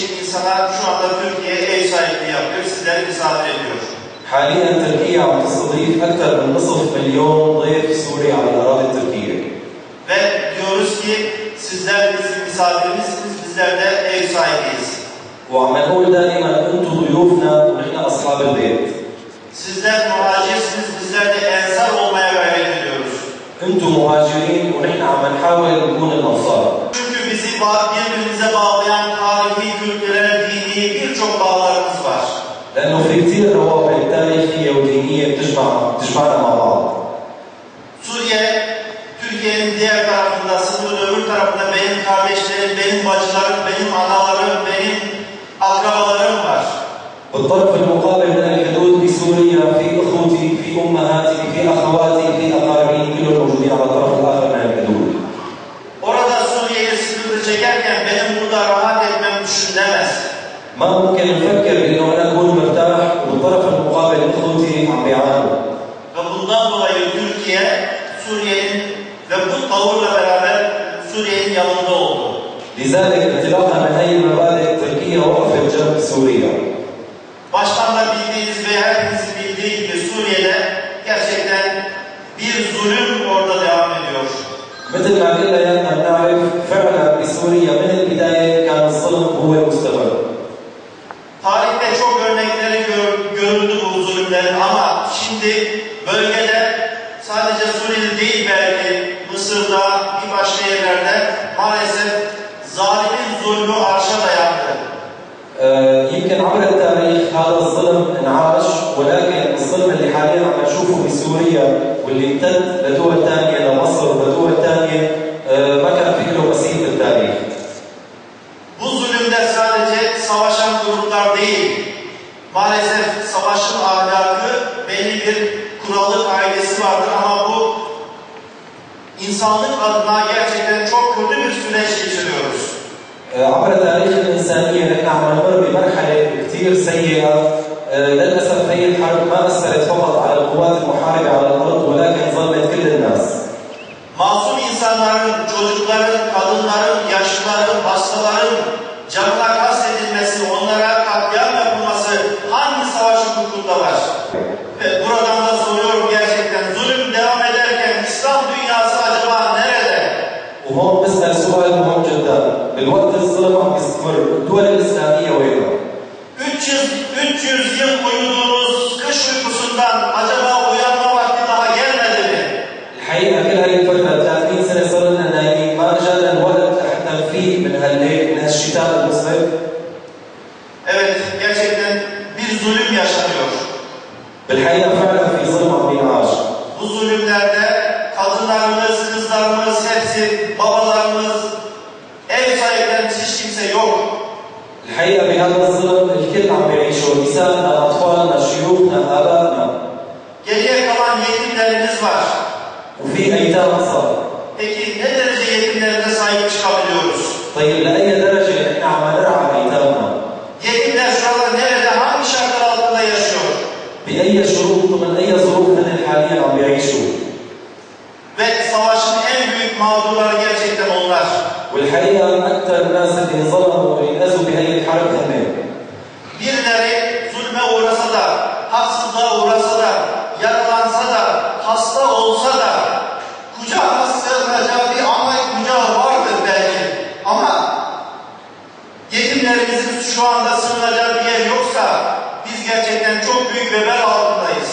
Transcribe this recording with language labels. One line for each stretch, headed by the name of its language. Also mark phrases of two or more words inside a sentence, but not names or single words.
Turkish: insana şu anda Türkiye ev sahipliği yapıyor, sizleri misafir ediyor.
Arabic: حاليا تركيا عم تستضيف أكثر من نصف مليون ضيف سوري على الأراضي التركية.
Turkish: Ve diyoruz ki sizler bizim misafirimizsiniz, bizler de ev sahibiyiz.
Arabic: وعم نقول دائما أنتم ضيوفنا ونحن أصحاب البيت.
Turkish: Sizler muhacirsiniz, bizler de ensar olmaya gayret ediyoruz.
Arabic: أنتم مهاجرين ونحن عم نحاول نكون الأنصار.
Turkish: Çünkü bizi birbirimize bağlayan tarihi, kültürel, dini birçok bağlarımız var.
Arabic: لأنه في كثير روابط تاريخية ودينية بتجمعنا مع بعض.
Turkish: Suriye, Türkiye'nin diğer tarafında, sınırın öbür tarafında benim kardeşlerim, benim bacılarım, benim analarım, benim akrabalarım var.
Arabic: بالطرف المقابل من الحدود بسوريا في اخوتي في امهاتي في اخواتي في اقاربي كلهم موجودين على الطرف الاخر من الحدود.
Turkish: Orada Suriye'ye sıkıntı çekerken benim burada rahat etmem düşünülemez.
Arabic: ما ممكن نفكر انه انا اكون مرتاح وبالطرف المقابل اخوتي عم بيعانوا.
Turkish: Ve bundan dolayı Türkiye, Suriye'nin ve bu tavırla beraber Suriye'nin yanında oldu.
Arabic: لذلك انطلاقا من هي المبادئ تركيا وقفت جنب سوريا.
Turkish: Baştan da bildiğiniz ve herkesin bildiği gibi Suriye'de gerçekten bir zulüm orada devam ediyor.
Arabic: مثل ما كلنا نعرف فعلا بسوريا من البدايه كان الظلم هو مستمر.
Turkish: Tarihte çok örnekleri görüldü bu zulümlerin ama şimdi bölgede sadece Suriye'de değil belki Mısır'da bir başka yerlerde maalesef zalimin zulmü arşa dayandı.
Arabic: يمكن عبر التاريخ هذا الظلم انعاش ولكن الظلم اللي حاليا عم نشوفه بسوريا واللي امتد لدول ثانيه لمصر ولدول ثانيه ما كان في له مثيل بالتاريخ.
Turkish: Bu zulümde sadece savaşan gruplar değil, maalesef savaşın ahlakı belli bir kuralı kaidesi vardır ama bu insanlık adına gerçekten çok kötü bir süreç geçiriyoruz.
Arabic: عبر تاريخ الإنسانية نحن عم نمر بمرحلة كثير سيئة. للأسف هي الحرب ما أثرت فقط على القوات المحاربة على الأرض ولكن ظلمت كل الناس.
Turkish: Masum insanların, çocukların, kadınların, yaşlıların, hastaların canına kastedilmesi, onlara katliam yapılması hangi savaş hukukunda var? Ve buradan da soruyorum gerçekten zulüm devam ederken İslam dünyası acaba nerede?
Arabic: وهون بسأل سؤال مهم جدا، بالوقت الظلم عم يستمر، الدول الإسلامية وينها؟
Turkish: 300 yıl uyuduğunuz kış uykusundan acaba uyanma vakti daha gelmedi mi?
Arabic: الحقيقة كل هاي الفترة 30 سنة صار لنا نايمين، ما جانا الوقت لحتى نفيق من هالليل من هالشتاء المصيب.
Turkish: Evet, gerçekten bir zulüm yaşanıyor.
Arabic: بالحقيقة فعلا في ظلم عم ينعاش.
Turkish: Bu zulümlerde kadınlarımız, kızlarımız, hepsi, babalarımız, ev sahiplerimiz hiç kimse yok.
Arabic: الحقيقة بهذا الظلم الكل عم بيعيشوا، نسائنا، أطفالنا، شيوخنا، آبائنا.
Turkish: Geriye kalan yetimlerimiz var.
Arabic: وفي أيتام صار.
Turkish: Peki ne derece yetimlerimize sahip çıkabiliyoruz?
Arabic: طيب لأي درجة نحن عم نرعى أيتامنا؟
Turkish: Yetimler şu anda nerede, hangi şartlar altında yaşıyor?
Arabic: بأي شروط ومن أي ظروف هن حاليا عم بيعيشوا؟
Turkish: Ve savaşın en büyük mağdurları gerçekten onlar.
Arabic: والحقيقة أكثر الناس اللي انظلموا وانأذوا بهي الحرب هم.
Turkish: Birileri zulme uğrasa da, haksızlığa uğrasa da, yaralansa da, hasta olsa da, kucağına sığınacak bir ana kucağı vardır belki. Ama yetimlerimizin şu anda sığınacağı bir yer yoksa, biz gerçekten çok büyük vebal altında